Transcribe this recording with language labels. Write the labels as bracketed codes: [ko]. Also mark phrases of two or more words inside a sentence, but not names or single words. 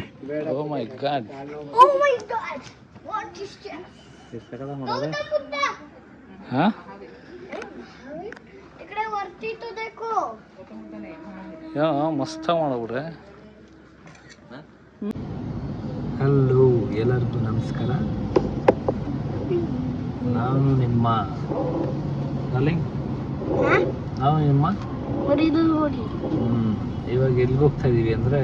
[en] Oh my god. Oh my god. What is that? [hi] हाँ [mr] इकडे वरती [hi] तो देखो. [kn] ಯಾ ಮಸ್ತ ಮಾಡಬಿಡ್ರೆ. ಹಲೋ ಎಲ್ಲರಿಗೂ ನಮಸ್ಕಾರ. ನಾನು ನಿಮ್ಮ ಇವಾಗ ಎಲ್ಲಿಗೆ ಹೋಗ್ತಾ ಇದೀವಿ ಅಂದರೆ